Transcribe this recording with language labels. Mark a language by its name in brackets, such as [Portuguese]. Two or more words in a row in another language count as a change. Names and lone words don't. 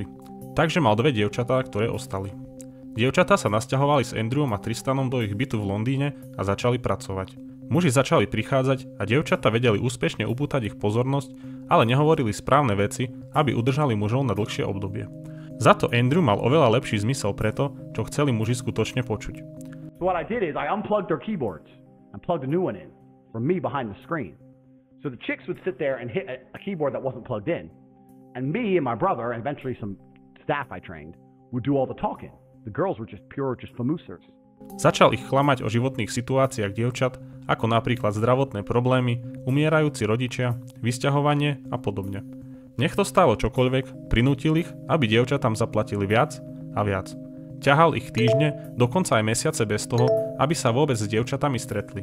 [Slovak] Takže mal 2 dievčatá, ktoré ostali. Dievčatá sa nasťahovali s Andrewom a Tristanom do ich bytu v Londýne a začali pracovať. Muži začali prichádzať a dievčatá vedeli úspešne upútať ich pozornosť, ale nehovorili správne veci, aby udržali mužov na dlhšie obdobie. Za to Andrew mal oveľa lepší zmysel pre to, čo chceli muži skutočne počuť. [English] So what I did is I unplugged their keyboards and plugged a new one in from me behind the screen. So the chicks would sit there and hit a keyboard that wasn't plugged in. And me and my brother, and eventually some staff I trained, would do all the talking. The girls were just famousers. [Slovak] Začal ich klamať o životných situáciách dievčat, ako napríklad zdravotné problémy, umierajúci rodičia, vysťahovanie a podobne. Nech to stálo čokoľvek, prinútil ich, aby dievčatám zaplatili viac a viac. Ťahal ich týždne, dokonca aj mesiace bez toho, aby sa vôbec s dievčatami stretli.